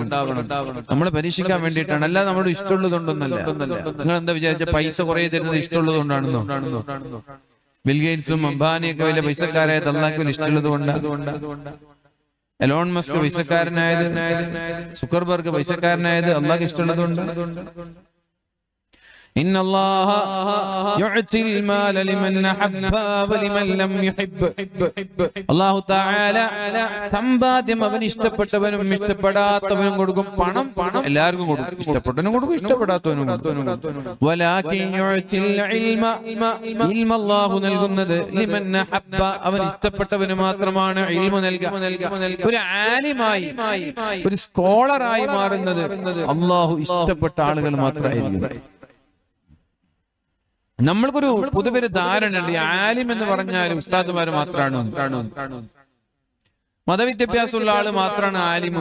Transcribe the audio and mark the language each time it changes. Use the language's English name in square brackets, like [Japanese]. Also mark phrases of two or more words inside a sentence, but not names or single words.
[Malayalam] നമ്മളെ പരീക്ഷിക്കാൻ വേണ്ടിയിട്ടാണ്, അല്ല നമ്മുടെ ഇഷ്ടമുള്ളതുകൊണ്ടൊന്നല്ല. നിങ്ങൾ എന്താ വിചാരിച്ച പൈസ കുറെ തരുന്നത് ഇഷ്ടമുള്ളതുകൊണ്ടാണെന്നോ? ബിൽഗേറ്റ്സും അംബാനിയൊക്കെ വലിയ പൈസക്കാരായത് അള്ളാഹുവിന് ഇഷ്ടമുള്ളത് കൊണ്ടാണ്. എലോൺ മസ്ക് പൈസക്കാരനായത്, സുക്കർബർഗ് പൈസക്കാരനായത് അള്ളാഹ് ഇഷ്ടമുള്ളത് കൊണ്ടാണ്. [Arabic] إن الله يعطي المال لمن أحب ولمن لم يحب. الله تعالى [Malayalam] സമ്പാദ്യം അവൻ ഇഷ്ടപ്പെട്ടവനും ഇഷ്ടപ്പെടാത്തവനും കൊടുക്കും. പണം എല്ലാവർക്കും കൊടുക്കും, ഇഷ്ടപ്പെട്ടവനും കൊടുക്കും ഇഷ്ടപ്പെടാത്തവനും കൊടുക്കും. [Arabic] ولكن يعطي العلم علم الله നൽകുന്നത് لمن أحب [Malayalam] അവൻ ഇഷ്ടപ്പെട്ടവന് മാത്രമാണ് ഇൽമ നൽകുക. ഒരു ആലിമായി ഒരു സ്കോളറായി മാറുന്നത് അല്ലാഹു ഇഷ്ടപ്പെട്ട ആളുകൾ മാത്രമായിരിക്കും. നമ്മൾക്കൊരു പൊതുവൊരു ധാരണ ഉണ്ട്, ആലിം എന്ന് പറഞ്ഞാൽ ഉസ്താദുമാര് മാത്രമാണ്, മതവിദ്യാഭ്യാസമുള്ള ആള് മാത്രമാണ് ആലിമും.